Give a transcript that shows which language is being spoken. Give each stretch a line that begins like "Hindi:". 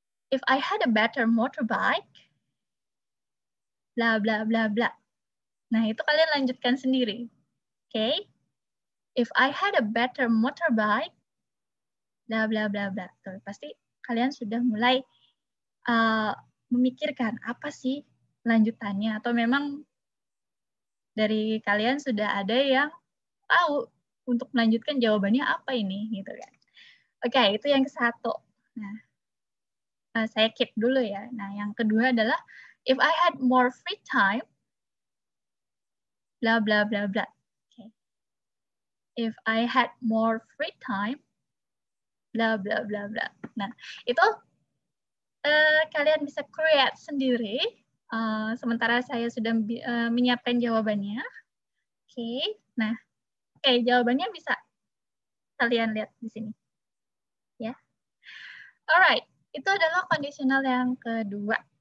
English: If I had a better motorbike, bla bla bla bla.
Indonesian: Nah, itu kalian lanjutkan sendiri.
English: Okay? If I had a better motorbike, bla bla bla bla.
Indonesian: Tuh, pasti kalian sudah mulai memikirkan apa sih lanjutannya, atau memang dari kalian sudah ada yang tahu untuk melanjutkan jawabannya apa ini, gitu kan. Oke, itu yang ke satu. Nah, saya keep dulu ya. Nah, yang kedua adalah
English: if I had more free time, bla bla bla bla. Okay. If I had more free time, bla bla bla bla.
Indonesian: Nah, itu kalian bisa create sendiri. Sementara saya sudah menyiapkan jawabannya. Oke, nah, jawabannya bisa kalian lihat di sini. Ya, alright, itu adalah conditional yang kedua.